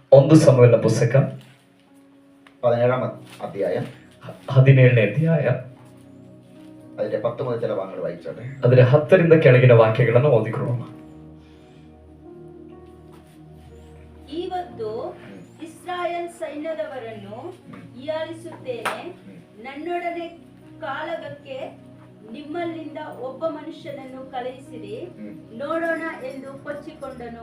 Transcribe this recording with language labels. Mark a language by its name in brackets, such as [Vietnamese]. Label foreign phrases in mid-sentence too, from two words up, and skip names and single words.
[Kannada] ಒಂದು ಸಮುವೇಲನ ಪುಸ್ತಕ [Malayalam] 17ാം അധ്യായം [Kannada] 17ನೇ ಅಧ್ಯಾಯ [Malayalam] അതിന്റെ 10 മുതൽ ചില ഭാഗങ്ങൾ വായിച്ചോട്ടെ. [Kannada] ಅದರ 10ರಿಂದ ಕೆಳಗಿನ ವಾಕ್ಯಗಳನ್ನು ಓದಿಕೊಳ್ಳೋಣ. ಇವತ್ತು ಇಸ್ರಾಯೇಲ್ ಸೈನ್ಯದವರನ್ನು ಹೀಯಾಳಿಸುತ್ತೇನೆ, ನನ್ನೊಡನೆ ಕಾಳಗಕ್ಕೆ ನಿಮ್ಮಲ್ಲಿಂದ ಒಬ್ಬ ಮನುಷ್ಯನನ್ನು ಕಳುಹಿಸಿರಿ, ನೋಡೋಣ ಎಂದು ಕೊಚ್ಚಿಕೊಂಡನು.